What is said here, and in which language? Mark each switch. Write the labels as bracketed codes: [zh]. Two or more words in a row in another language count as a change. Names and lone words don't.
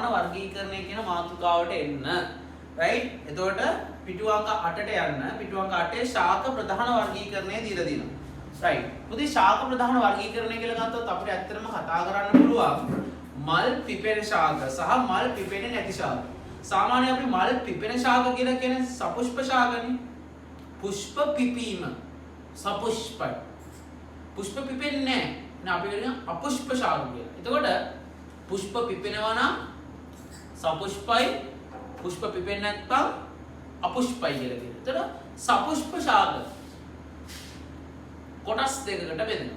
[si] වර්ගීකරණය කියන මාතෘකාවට එන්න රයිට් එතකොට පිටු අංක 8ට යන්න පිටු අංක 8 ශාක ප්‍රධාන වර්ගීකරණය දීලා දිනවා රයිට් පුතේ ශාක ප්‍රධාන වර්ගීකරණය කියලා ගත්තොත් අපිට ඇත්තටම කතා කරන්න පුළුවන් මල් පිපෙන ශාක සහ මල් පිපෙන්නේ නැති ශාක සාමාන්‍යයෙන් අපි මල් පිපෙන ශාක කියලා කියන්නේ සපුෂ්ප ශාකනේ පුෂ්ප පිපීම සපුෂ්පයි පුෂ්ප පිපෙන්නේ නැහැ අපි කියන අපුෂ්ප ශාක කියලා. එතකොට පුෂ්ප පිපෙනවා නම් සපුෂ්පයි පුෂ්ප පිපෙන්නේ නැත්නම් අපුෂ්පයි කියලා කියනවා. එතකොට සපුෂ්ප ශාක කොටස් දෙකකට බෙදෙනවා.